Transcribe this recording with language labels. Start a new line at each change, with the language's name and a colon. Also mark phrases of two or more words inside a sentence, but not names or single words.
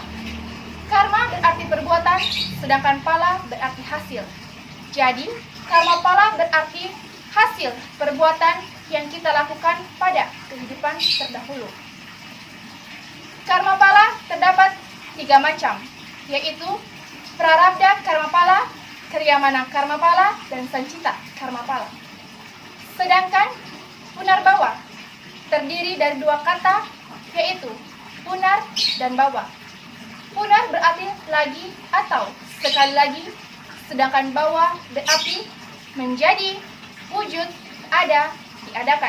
Indonesian: Karma berarti perbuatan, sedangkan pala berarti hasil. Jadi, karma pala berarti hasil perbuatan yang kita lakukan pada kehidupan terdahulu. Karma pala terdapat 3 macam, yaitu prarabdha karma pala, kriyamana karma pala, dan sancita karma pala. Sedangkan punarbawa terdiri dari 2 kata, yaitu punar dan bawa. Punar berarti lagi atau sekali lagi, sedangkan bawa berarti menjadi, wujud, ada, diadakan.